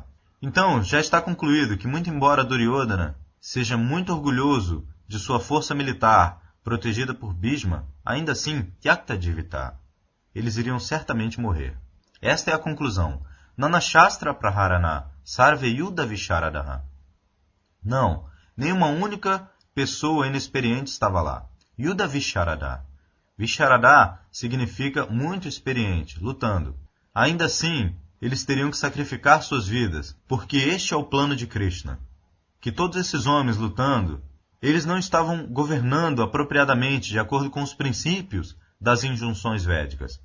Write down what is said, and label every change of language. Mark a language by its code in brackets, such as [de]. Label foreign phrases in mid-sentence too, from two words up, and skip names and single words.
[pt] Então, já está concluído que, muito embora Duryodhana seja muito orgulhoso de sua força militar protegida por Bhishma, ainda assim, [sa] Tyakta Jivita. [pt] Eles iriam certamente morrer. Esta é a conclusão. [sa] Nana Shastra Praharana Sarve Yuddha Visharadaha. [pt] Não, nenhuma única pessoa inexperiente estava lá. [sa] Yuddha Visharada. [pt] Visharada significa muito experiente, lutando. Ainda assim, eles teriam que sacrificar suas vidas, porque este é o plano de Krishna. Que todos esses homens lutando, eles não estavam governando apropriadamente de acordo com os princípios das injunções védicas.